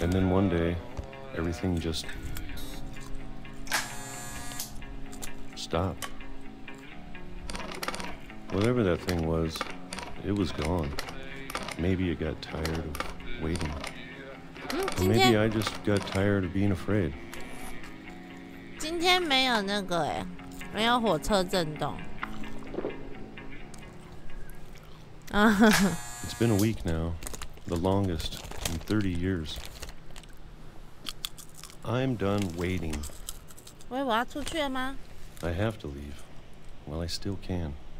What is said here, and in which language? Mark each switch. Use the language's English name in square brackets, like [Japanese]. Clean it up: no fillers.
[English] And then one day, everything just stopped. Whatever that thing was, it was gone. Maybe it got tired of waiting. Or maybe I just got tired of being afraid. [Chinese] 今天没有那个诶，没有火车震动。啊， [English] It's been a week now, the longest in 30 years. I'm done waiting. [Chinese] 喂，我要出去了吗？ [English] I have to leave while I still can.